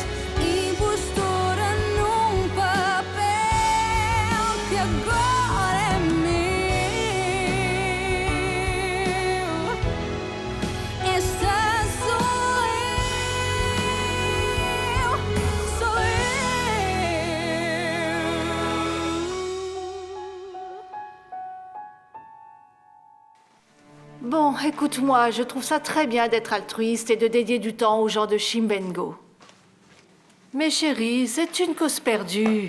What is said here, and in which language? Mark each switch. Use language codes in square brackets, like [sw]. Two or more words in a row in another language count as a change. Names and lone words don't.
[pt] Impostora num papel que agora é meu. Esta sou eu, sou eu. [fr] Bon, écoute-moi, je trouve ça très bien d'être altruiste et de dédier du temps aux gens de Chimbengo. Mais chérie, c'est une cause perdue.